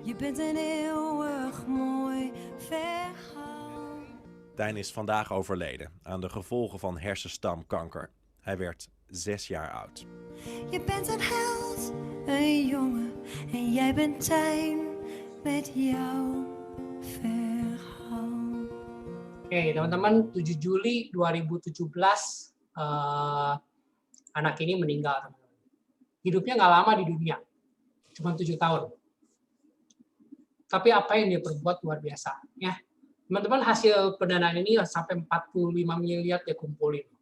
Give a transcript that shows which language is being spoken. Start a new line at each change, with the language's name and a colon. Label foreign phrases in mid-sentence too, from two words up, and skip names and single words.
Dutch: Je bent een eeuwig mooi verhaal. Tijn is vandaag overleden aan de gevolgen van hersenstamkanker. Hij werd 6 jaar oud. Je bent een held, een jongen en jij bent Tijn met jouw verhaal.
Indonesian: Oke, teman-teman, 7 Juli 2017 anak ini meninggal, teman-teman. Hidupnya nggak lama di dunia, cuma 7 tahun. Tapi apa yang dia perbuat luar biasa, ya. Teman-teman, hasil pendanaan ini sampai 45 miliar dia kumpulin.